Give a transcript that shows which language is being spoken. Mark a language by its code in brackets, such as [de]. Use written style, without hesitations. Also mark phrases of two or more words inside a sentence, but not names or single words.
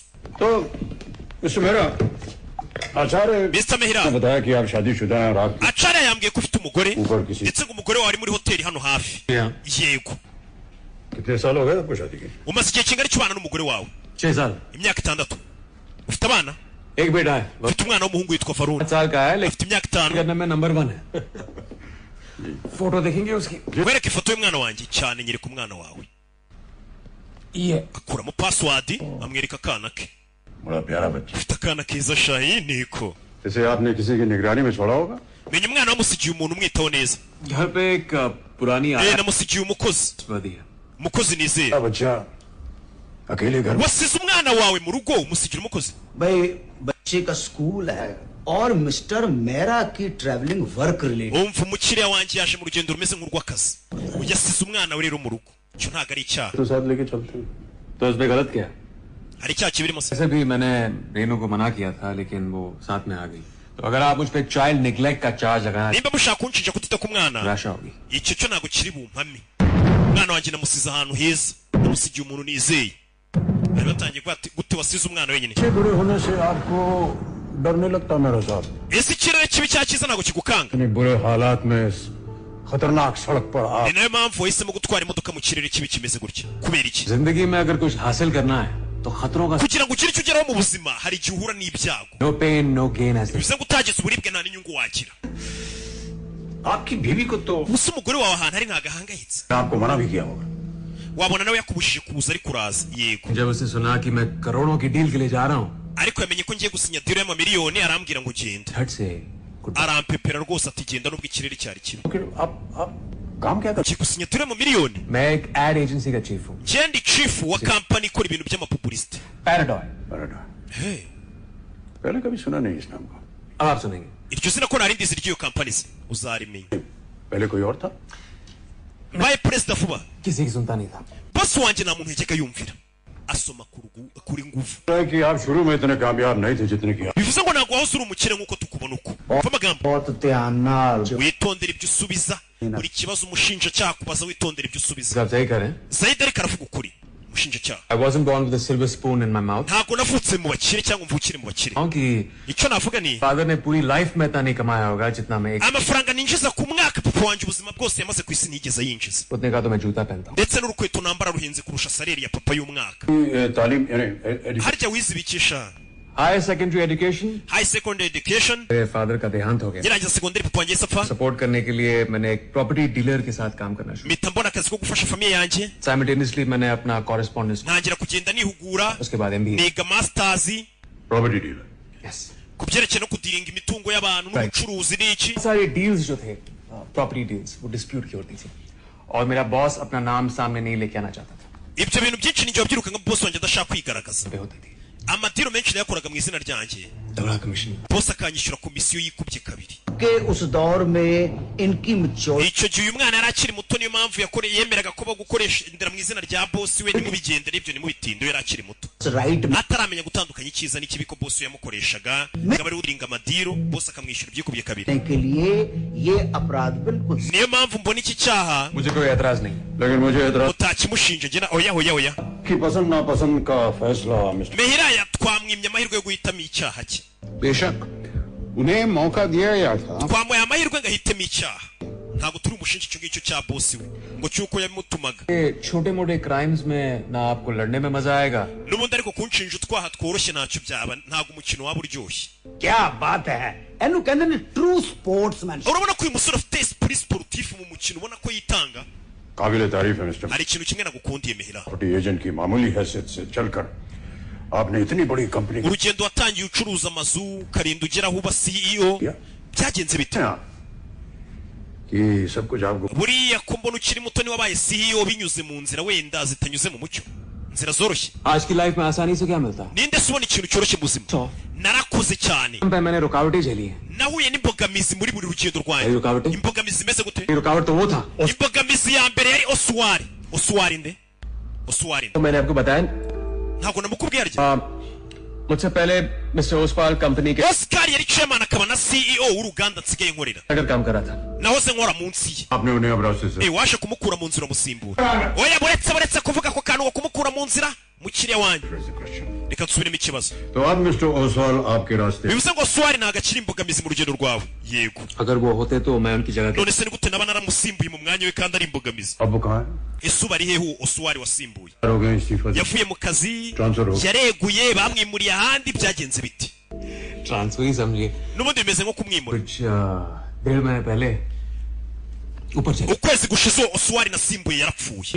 [hi] तो मिस्टर मेहरा, आचार्य Mr. Mehra ने बताया कि आप शादीशुदा हैं और आप [rw] acara yambwiye ko ufite umugore [hi] ऊपर किसी [rw] ndetse ngo umugore wawe ari muri hoteli hano hafi [en] Yeah. [rw] yego [hi] कितने साल हो गए आपको शादी के? [rw] umaze igihe kingana cy'ubana n'umugore wawe [hi] 6 साल [rw] imyaka 6 ufite abana [hi] एक बेटा है वो [rw] ufite umwana w'umuhungu witwa Varun [hi] 5 साल का है लेकिन [rw] ufite imyaka 5 [hi] करने में नंबर 1 है फोटो देखेंगे उसकी [rw] wereke ifoto y'umwana wanjye cyane nyereka umwana wawe [hi] ये [rw] akuramo password amwereka akana ke [hi] बड़ा प्यारा बच्चा। [rw] ufite akana keza shayi niko [hi] इसे आपने किसी की निगरानी में छोड़ा होगा? [rw] menya umwana wamusigiye umuntu umwitaho neza [hi] घर पे एक पुरानी आया [rw] namusigiye umukozi [hi] दिया [rw] umukozi nizeye [hi] बच्चा अकेले घर में [rw] wasize umwana wawe mu rugo umusigira umukozi [hi] भाई बच्चे का स्कूल है और मिस्टर मेरा की [en] travelling work related [rw] umva umukiriya wanjye yaje mu rugendo rumeze nk'urw'akazi yasize umwana we rero mu rugo icyo ntabwo ari icyaha [hi] तो साथ लेके चलते हैं। तो उसमें गलत क्या है? [rw] hari icyaha kibirimo se [hi] वैसे भी मैंने रेनू को मना किया था लेकिन वो साथ में आ गई तो अगर आप मुझ पे [en] child neglect [hi] का चार्ज लगाना [rw] nimba mushaka kunshinja kutita ku mwana [hi] निराशा होगी [rw] icyo cyo ntabwo kiri bumpame umwana wanjye namusize ahantu heza namusigiye umuntu nizeye bari batangiye gute wasize umwana wenyine [hi] अच्छे बुरे होने से आपको डर नहीं लगता मेरा साहब? [rw] ese ikirere kibi cya cyiza ntabwo kigukanga [hi] इतने बुरे हालात में इस खतरनाक सड़क पर आप [rw] ni nayo mpamvu wahisemo gutwara imodoka mu kirere kibi kimeze gutya kubera iki [hi] जिंदगी में अगर कुछ हासिल करना है तो खतरों का [rw] kugira ngo ugire icyo ugeraho mu buzima hari igihe uhura n'ibyago [en] no pain no gain ऐसे [rw] bivuze ngo utageze uburibwe nta n'inyungu wagira [hi] आपकी बीवी को तो [rw] gusa umugore wawe ahantu ari ntabwo ahangayitse [hi] आपको मना भी किया होगा। [rw] wabona nawe yakubujije kuza ariko uraza yego [hi] जब उसने सुना कि मैं करोड़ों की डील के लिए जा रहा हूँ [rw] ariko yamenye ko ngiye gusinya diro y'amamiliyoni arambwira ngo genda [hi] झट से [rw] arampepera rwose ati genda nubwo ikirere cyari kibi [hi] फिर आप काम क्या करते [rw] ugiye gusinya diro y'amamiliyoni [hi] मैं एक [en] ad agency [hi] का चीफ हूँ [rw] ngende chief wa kampani ikora ibintu by'amapubulisite [hi] पैराडॉय हैं? [en] Hey, [hi] पहले कभी सुना नहीं इस नाम को। अब आप सुनेंगे [rw] iryo zina ko nari ndizi ry'iyo kampani se uzarimenya [hi] पहले कोई और था? [rw] mbaye perezida vuba [hi] किसी की सुनता नहीं था [rw] bosi wanjye nta muntu yajyaga yumvira asoma kuri nguvu [hi] कि आप शुरू में इतने कामयाब नहीं थे जितने की आप। [rw] bivuze ngo ntabwo wahoze uri umukire nk'uko tukubona uko umva amagambo [hi] बहुत ध्यान नाल [rw] witondera ibyo usubiza buri kibazo umushinjacyaha kubaza witondera ibyo usubiza. [hi] आप सही करें. [rw] Zaid ariko aravuga ukuri. Umushinjacyaha. [en] I wasn't born with a silver spoon in my mouth. [rw] Ntabwo navutse mu bakire cyangwa mvukire mu bakire. [hi] क्योंकि [rw] icyo navuga ni [hi] father ने पूरी life में इतना नहीं कमाया होगा जितना मैं [rw] amafaranga ninjiza ku mwaka papa wanjye ubuzima bwose yamaze ku isi nigeze yinjiza. [hi] उतने का तो मैं जूता पहनता हूँ. [rw] ndetse n'urukweto nambara ruhenze kurusha salary ya papa y'umwaka. [hi] तालीम [rw] harya wizibikisha [en] Higher secondary education. high secondary education. [hi] मेरे फादर का देहांत हो गया. [rw] ngirangiza secondary papa wanjye sapfa. [hi] सपोर्ट करने के लिए मैंने एक प्रॉपर्टी डीलर के साथ काम करना शुरू. [rw] mpita mbona akazi ko gufasha famiye yanjye. [hi] Simultaneously मैंने अपना correspondence. [rw] ntangira kugenda nihugura. [hi] उसके बाद MBA. [rw] niga masters. [en] property dealer. Yes. [rw] ku byerekeye no kudiringa imitungo y'abantu n'ubucuruzi n'iki. [hi] सारे deals जो थे [en] property deals [hi] वो dispute की होती थी और मेरा बॉस अपना नाम सामने नहीं लेके आना चाहता था. [rw] ibyo bintu byinshi ninjye wabyiruka nka boss wanjye adashaka kwigaragaza. [hi] होती थी. [rw] amadiro menshi nayakoraga mu izina ryanjye. [hi] तगड़ा कमीशन. [rw] boss akanyishyura komisiyo yikubye kabiri. [hi] के उस दौर में इनकी मैच्योरिटी [rw] icyo gihe uyu mwana yari akiri muto niyo mpamvu yemeraga ko bagukoresha indera mu izina rya boss we nimubigendere ibyo nimubitinde yari akiri muto. [en] राइट [rw] ataramenya gutandukanya icyiza n'ikibi ko boss yamukoreshaga akaba ari uringa amadiro boss akamwishyura byikubye kabiri. [hi] के लिए ये अपराध बिल्कुल [rw] niyo mpamvu mbona iki cyaha [hi] मुझे कोई एतराज नहीं. लेकिन मुझे एतराज [rw] utakimushinja njye oya [hi] की पसंद नापसंद का फैसला मिस्टर [rw] Mehiraya twamwimye amahirwe yo guhitamo icyaha cye. [hi] बेशक उन्हें मौका दिया गया था. [rw] twamuhaye amahirwe ngo ahitemo icyaha. ntabwo turi umushinja icyo ngicyo cya boss we ngo cyuko yamutumaga. [hi] छोटे मोटे crimes में ना आपको लड़ने में मजा आएगा. [rw] n'ubundi ariko kunshinja utwaha tworoshye ntacyo byaba ntabwo umukino waba uryoshye. [hi] क्या बात है एनु कहते हैं [en] true sportsman. [rw] urabona ko uyu musore afite [fr] esprit sportif [rw] mu mukino ubona ko yitanga. [hi] काबिल तारीफ है मिस्टर. [rw] hari ikintu kimwe nagukundiye Mehira. [en] property agent [hi] की मामूली हैसियत से चलकर आपने इतनी बड़ी कंपनी [rw] urugendo watangiye ucuruza amazu ukarinda ugera aho uba CEO byagenze bite? [hi] कि सब कुछ आपको [rw] buriya ko mbona ukiri muto ni wabaye CEO binyuze mu nzira wenda zitanyuze mu mucyo nzira zoroshye. [hi] आज की लाइफ में आसानी से क्या मिलता है. [rw] ninde se ubona ikintu cyoroshye mu buzima? narakoze cyane. [hi] मैंने रुकावटें झेली हैं. [rw] nahuye n'imbogamizi muri buri rugendo Ari rwanjye. [hi] rukaवटें. [rw] imbogamizi zimeze gute? [hi] रुकावट तो वो था. [rw] imbogamizi ya mbere yari Oswari nde? [hi] तो मैंने आपको बताया. [rw] ntabwo namukubwiye arya. [hi] मुझसे पहले मिस्टर ओसवाल कंपनी के [rw] Oscar yari chairman akaba na CEO w'uruganda nsigaye nkorera. [hi] अगर काम कर रहा था. [rw] nahoze nkora munsi ye. [hi] आपने उन्हें अब रास्ते से [rw] waje kumukura mu nzira musimbura. oya buretse kuvuga ko kantu kumukura mu nzira mukiriya wanjye. reka nsubiremo ikibazo. [hi] तो अब मिस्टर ओसवाल आपके रास्ते [rw] bivuze ngo Oswari ntago akiri imbogamizi mu rugendo rwawe. yego [hi] अगर वो होते तो मैं उनकी जगह. [rw] none se ni gute naba naramusimbuye mu mwanya we kandi ari imbogamizi? [hi] अब वो कहाँ [rw] ese uba ari hehe Oswari wasimbuye? [hi] है हो गए इस्तीफा से? [rw] yavuye mu kazi [hi] Transfer हो. [rw] yareguye bamwimuriye ahandi byagenze biti? [hi] ट्रांसफर ही समझिए. [rw] n'ubundi bimeze nko kumwimura. [hi] कुछ 1.5 महीने पहले ऊपर चले. [rw] ukwezi gushize Oswari nasimbuye yarapfuye.